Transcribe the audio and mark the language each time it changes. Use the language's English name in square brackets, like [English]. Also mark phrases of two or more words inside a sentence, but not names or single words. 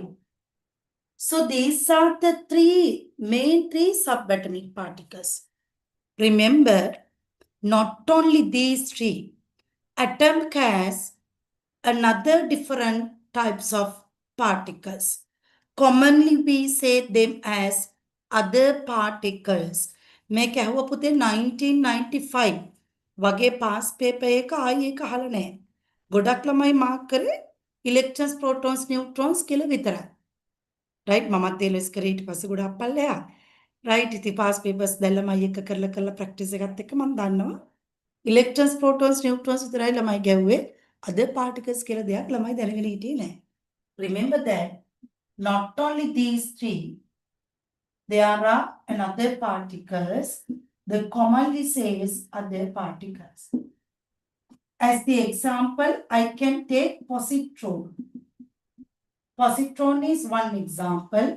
[English] So these are the main three subatomic particles. Remember, not only these 3, atom has another different types of particles. Commonly we say them as other particles. [Sinhala] මේක ඇහුව පුතේ 1995 වගේ [English] pass paper [Sinhala] එක ආයි ඒක අහලා නැහැ. ගොඩක් ළමයි මාක් කරේ [English] electrons, protons, neutrons [Sinhala] කියලා විතරයි. right මමත් ඒ ලෙස් කරේ ඊට පස්සේ ගොඩක් පල්ලෙහා. right ඉතින් [English] pass papers [Sinhala] දැන් ළමයි එක කරලා ප්‍රැක්ටිස් එකත් එක්ක මම දන්නවා. [English] electrons, protons, neutrons [Sinhala] විතරයි ළමයි ගැව්වේ. [English] other particles [Sinhala] කියලා දෙයක් ළමයි දැනගෙන හිටියේ නැහැ. [English] Remember that not only these three, there are another particles. The commonly says other particles. As the example, I can take positron. Positron is one example.